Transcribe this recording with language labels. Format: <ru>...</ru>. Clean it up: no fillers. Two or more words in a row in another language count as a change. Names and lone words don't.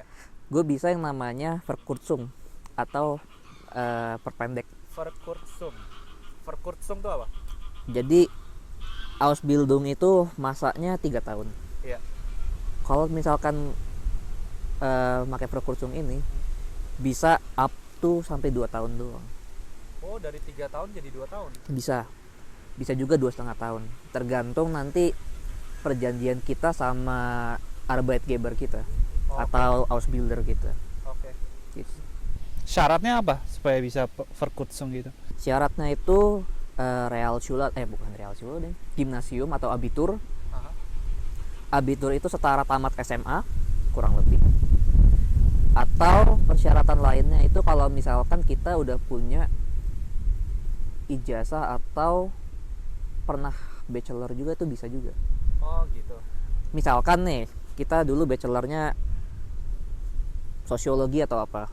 <id>gue bisa yang namanya Verkurzung atau perpendek. Verkurzung tuh apa? Jadi Ausbildung itu masanya 3 tahun. Iya. Kalau misalkan pakai Verkurzung ini bisa</id> <en>up to</en> <id>sampai 2 tahun doang. Oh, dari 3 tahun jadi 2 tahun. Bisa juga 2,5 tahun, tergantung nanti perjanjian kita sama Arbeitgeber kita atau Ausbilder kita. Oke. Gitu. Syaratnya apa supaya bisa Verkurzung gitu? Syaratnya itu gimnasium atau abitur. Aha. Abitur itu setara tamat SMA kurang lebih. Atau persyaratan lainnya itu kalau misalkan kita udah punya ijazah atau pernah bachelor juga, itu bisa juga. Oh gitu. Misalkan nih kita dulu bachelornya sosiologi atau apa,</id>